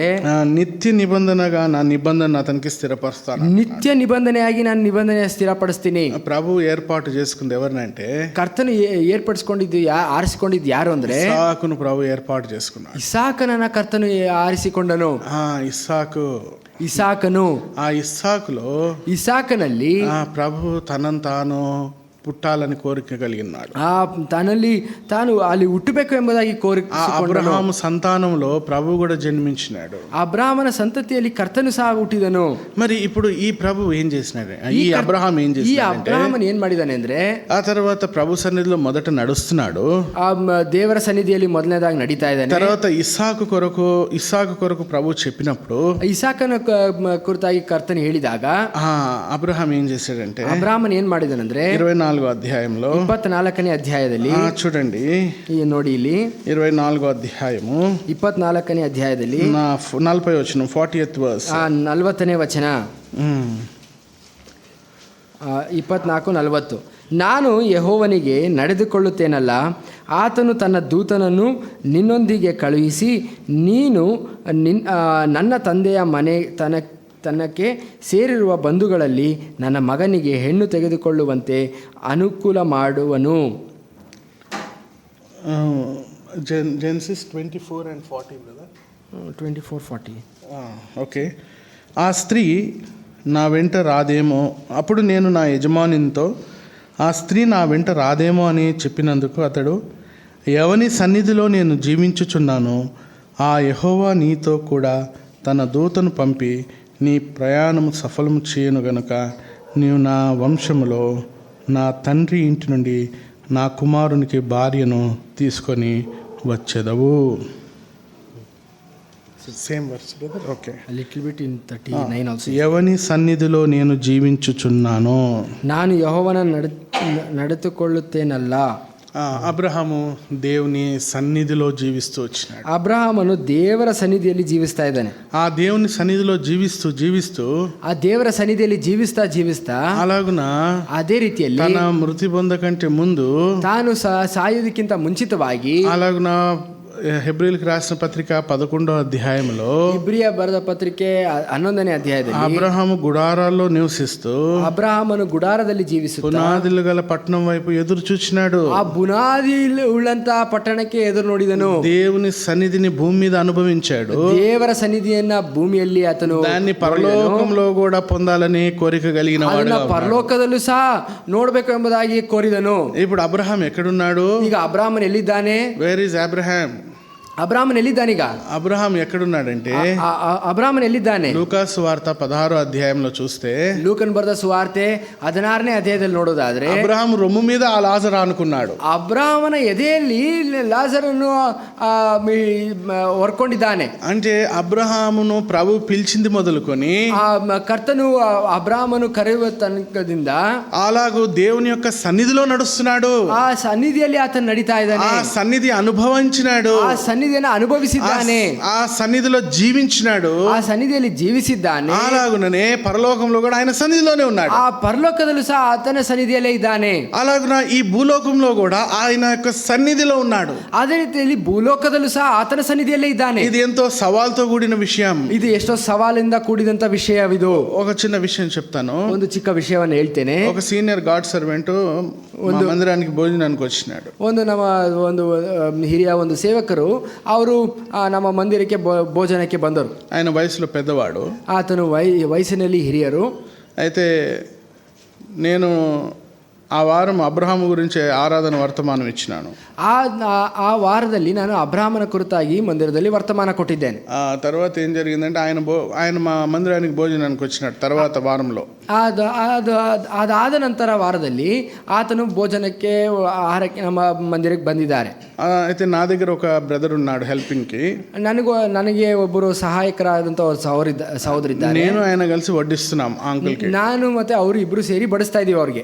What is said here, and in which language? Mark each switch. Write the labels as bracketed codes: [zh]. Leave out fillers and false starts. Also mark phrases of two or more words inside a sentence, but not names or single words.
[te] నిత్య నిబంధనగా నా నిబంధన అతనికి స్థిరపరుస్తాను. [kn] ನಿತ್ಯ ನಿಬಂಧನೆಯಾಗಿ ನಾನು ನಿಬಂಧನೆ ಸ್ಥಿರಪಡಿಸ್ತೀನಿ. [te] ప్రభు ఏర్పాటు చేసుకుంది ఎవరినంటే, [kn] ಕರ್ತನು ಏರ್ಪಡಿಸಿಕೊಂಡಿದ್ದು ಆರಿಸಿಕೊಂಡಿದ್ದು ಯಾರು ಅಂದ್ರೆ, [te] ఇస్సాకును ప్రభు ఏర్పాటు చేసుకున్నాడు. [kn] ಇಸಾಕನನ್ನ ಕರ್ತನು ಆರಿಸಿಕೊಂಡನು. ಇಸಾಕನು [te] ఆ ఇస్సాకులో, [kn] ಇಸಾಕನಲ್ಲಿ [te] ప్రభు తనను తాను పుట్టాలని కోరిక కలిగినాడు. [kn] తనಲ್ಲಿ ತಾನು ಅಲ್ಲಿ ಹುಟ್ಟಬೇಕು ಎಂಬುದಾಗಿ ಕೋರಿಕೆ. [te] ಅಬ್ರಹಾము సంతానంలో ప్రభు కూడా జన్మించినాడు. [kn] ಅಬ್ರಹಾಮನ ಸಂತತಿಯಲ್ಲಿ ಕರ್ತನು ಸಹ ಹುಟ್ಟಿದನು. [te] మరి ఇప్పుడు ఈ ప్రభు ఏం చేసినాడు? ఈ అబ్రహాం ఏం చేసినాడు? [kn] ఈ ಅಬ್ರಹಾಮನ್ ಏನ್ ಮಾಡಿದಾನೆ ಅಂದ್ರೆ, [te] ఆ తర్వాత ప్రభు సన్నిధిలో మొదట నడుస్తున్నాడు, [kn] ದೇವರ ಸನ್ನಿಧಿಯಲ್ಲಿ ಮೊದಲನೇದಾಗಿ ನಡೀತಾ ಇದ್ದಾನೆ. [te] తర్వాత ఇస్సాకు కొరకు ప్రభు చెప్పినప్పుడు, [kn] ಇಸಾಕನ ಕುರಿತಾಗಿ ಕರ್ತನು ಹೇಳಿದಾಗ [te] అబ్రహాం ఏం చేశాడంటే, [kn] ಅಬ್ರಹಾಮನ್ ಏನ್ ಮಾಡಿದಾನಂದ್ರೆ [te] 24వ అధ్యాయంలో [kn] 24ನೇ ಅಧ್ಯಾಯದಲ್ಲಿ [te] చూడండి, [kn] ನೋಡಿ ಇಲ್ಲಿ [te] 24వ అధ్యాయము [kn] 24ನೇ అధ్యాಯದಲ್ಲಿ [te] 40వ వచనం, [en] 40th verse, [kn] 40ನೇ ವಚನ, 24:40. ನಾನು ಯೆಹೋವನಿಗೆ ನಡೆದುಕೊಳ್ಳುತ್ತೇನಲ್ಲ, ಆತನು ತನ್ನ ದೂತನನ್ನು ನಿನ್ನೊಂದಿಗೆ ಕಳುಹಿಸಿ, ನೀನು ನನ್ನ ತಂದೆಯ ಮನೆ ತನಕ್ಕೆ ಸೇರಿರುವ ಬಂಧುಗಳಲ್ಲಿ ನನ್ನ ಮಗನಿಗೆ ಹೆಣ್ಣು ತೆಗೆದುಕೊಳ್ಳುವಂತೆ ಅನುಕೂಲ ಮಾಡುವನು. [en] Genesis 24 and 40 brother. 24:40. [te] ఓకే. ఆ స్త్రీ నా వెంట రాదేమో, అప్పుడు నేను నా యజమానితో ఆ స్త్రీ నా వెంట రాదేమో అని చెప్పినందుకు అతడు, ఎవని సన్నిధిలో నేను జీవించుచున్నాను ఆ యెహోవా నీతో కూడా తన దూతను పంపి నీ ప్రయాణము సఫలము చేయను గనుక నీవు నా వంశములో నా తండ్రి ఇంటి నుండి నా కుమారునికి భార్యను తీసుకొని వచ్చెదవు. [en] same verse brother. okay. little bit in 39 also. [te] ఎవని సన్నిధిలో నేను జీవించుచున్నాను. [kn] ನಾನು ಯೆಹೋವನ ನಡೆದುಕೊಳ್ಳುತ್ತೇನಲ್ಲ. [te] అబ్రహాము దేవుని సన్నిధిలో జీవిస్తూ వచ్చినాడు. [kn] ಅಬ್ರಹಾಮನು ದೇವರ ಸನ್ನಿಧಿಯಲ್ಲಿ ಜೀವಿಸ್ತಾ ಇದ್ದಾನೆ. [te] ఆ దేవుని సన్నిధిలో జీవిస్తూ [kn] ಆ ದೇವರ ಸನ್ನಿಧಿಯಲ್ಲಿ ಜೀವಿಸ್ತಾ [te] అలాగున [kn] ಅದೇ ರೀತಿಯಲ್ಲಿ [te] తన మృతి పొందకంటే ముందు [kn] ತಾನು ಸಾಯುವುದಕ್ಕಿಂತ ಮುಂಚಿತವಾಗಿ [te] అలాగున హెబ్రీయులకు రాసిన పత్రిక 11వ అధ్యాయంలో [kn] ಇಬ್ರಿಯ ಬರೆದ ಪತ್ರಿಕೆ 11ನೇ ಅಧ್ಯಾಯದಲ್ಲಿ [te] అబ్రహాము గుడారాల్లో నివసిస్తూ [kn] ಅಬ್ರಹಾಮನು ಗುಡಾರದಲ್ಲಿ ಜೀವಿಸುತ್ತಾ [te] పునాదులు గల పట్టణం వైపు ఎదురు చూచినాడు. [kn] ಆ ಬುನಾದಿ ಉಳ್ಳಂತಹ ಪಟ್ಟಣಕ್ಕೆ ಎದುರು ನೋಡಿದನು. [te] దేవుని సన్నిధిని భూమి మీద అనుభవించాడు. [kn] ದೇವರ ಸನ್ನಿಧಿಯನ್ನ ಭೂಮಿಯಲ್ಲಿ ಆತನು [te] దాన్ని పరలోకంలో కూడా పొందాలని కోరిక కలిగిన వాడు. [kn] ಪರಲೋಕದಲ್ಲೂ ಸಹ ನೋಡಬೇಕು ಎಂಬುದಾಗಿ ಕೋರಿದನು. [te] ఇప్పుడు అబ్రహాం ఎక్కడున్నాడు? [kn] ಈಗ ಅಬ್ರಾಮನ್ ಎಲ್ಲಿದ್ದಾನೆ? [en] where is Abraham? [kn] ಅಬ್ರಾಮನ್ ಎಲ್ಲಿದ್ದಾನೀಗ? [te] అబ్రహాం ఎక్కడున్నాడంటే [kn] ಅಬ್ರಾಮನ್ ఎಲ್ಲಿದ್ದಾನೆ? [te] లూకాసు వార్త 16వ అధ్యాయంలో చూస్తే [kn] ಲೂಕನ್ ಬರೆದ ಸುವಾರ್ತೆ 16ನೇ ಅಧ್ಯಾಯದಲ್ಲಿ ನೋಡೋದಾದ್ರೆ [te] అబ్రహాం రొమ్ము మీద ఆ లాజరు ఆనుకున్నాడు. [kn] ಅಬ್ರಾಮನ ಎದೆಯಲ್ಲಿ ಲಾಜರನ್ನು ಹೊರ್ಕೊಂಡಿದ್ದಾನೆ. [te] అంటే అబ్రహామును ప్రభు పిలిచింది మొదలుకొని [kn] ಕರ್ತನು ಅಬ್ರಾಮನು ಕರೆಯುವ ತನಕದಿಂದ [te] అలాగూ దేవుని యొక్క సన్నిధిలో నడుస్తున్నాడు. [kn] ಆ ಸನ್ನಿಧಿಯಲ್ಲಿ ಆತನು ನಡೀತಾ ಇದ್ದಾನೆ. [te] ఆ సన్నిధి అనుభవించినాడు. [kn] ಆ ಸನ್ನಿಧಿಯನ್ನು ಅನುಭವಿಸಿದ್ದಾನೆ. [te] ఆ సన్నిధిలో జీవించినాడు. [kn] ಆ సన్నిధిಯಲ್ಲಿ ಜೀವಿಸಿದ್ದಾನೆ. [te] అలాగుననే పరలోకంలో కూడా ఆయన సన్నిధిలోనే ఉన్నాడు. [kn] ಆ ಪರಲೋಕದಲ್ಲೂ ಸಹ ಆತನ ಸನ್ನಿಧಿಯಲ್ಲೇ ಇದ್ದಾನೆ. [te] అలాగున ఈ భూలోకంలో కూడా ఆయన యొక్క సన్నిధిలో ఉన్నాడు. [kn] ಅದೇ ರೀತಿಯಲ್ಲಿ ಭೂಲೋಕದಲ್ಲೂ ಸಹ ಆತನ ಸನ್ನಿಧಿಯಲ್ಲೇ ಇದ್ದಾನೆ. [te] ఇది ఎంతో సవాల్తో కూడిన విషయం. [kn] ಇದು ಎಷ್ಟೋ ಸವಾಲಿಂದ ಕೂಡಿದಂತ ವಿಷಯವಿದು. [te] ఒక చిన్న విషయం చెప్తాను. [kn] ಒಂದು ಚಿಕ್ಕ ವಿಷಯವನ್ನು ಹೇಳ್ತೇನೆ. [te] ఒక [en] senior God servant [te] ಒಂದು మందిరానికి భోజనానికి వచ్చినాడు. [kn] ಒಂದು ಹಿರಿಯ ಒಂದು ಸೇವಕರು ಅವರು ನಮ್ಮ ಮಂದಿರಕ್ಕೆ ಭೋಜನಕ್ಕೆ ಬಂದರು. [te] ఆయన వయసులో పెద్దవాడు. [kn] ಆತನು ವಯಸ್ಸಿನಲ್ಲಿ ಹಿರಿಯರು. [te] అయితే నేను ఆ వారం అబ్రహాము గురించి ఆరాధన వర్తమానం ఇచ్చినాను. [kn] ಆ ವಾರದಲ್ಲಿ ನಾನು ಅಬ್ರಾಹ್ಮನ ಕುರಿತಾಗಿ ಮಂದಿರದಲ್ಲಿ ವರ್ತಮಾನ ಕೊಟ್ಟಿದ್ದೇನೆ. [te] ఆ తర్వాత ఏం జరిగిందంటే ఆయన మా మందిరానికి భోజనానికి వచ్చినాడు తర్వాత వారంలో. [kn] ಅದಾದ ನಂತರ ವಾರದಲ್ಲಿ ಆತನು ಭೋಜನಕ್ಕೆ ಆಹಾರಕ್ಕೆ ನಮ್ಮ ಮಂದಿರಕ್ಕೆ ಬಂದಿದ್ದಾರೆ. [te] అయితే నా దగ్గర ఒక బ్రదర్ ఉన్నాడు హెల్పింగ్కి. [kn] ನನಗೆ ಒಬ್ಬರು ಸಹಾಯಕರಾದಂಥ ಸಹೋದರಿದ್ದಾರೆ. [te] నేను ఆయన కలిసి వడ్డిస్తున్నాం ఆ అంకుల్కి. [kn] ನಾನು ಮತ್ತೆ ಅವರು ಇಬ್ರು ಸೇರಿ ಬಡಿಸ್ತಾ ಇದೀವಿ ಅವ್ರಿಗೆ.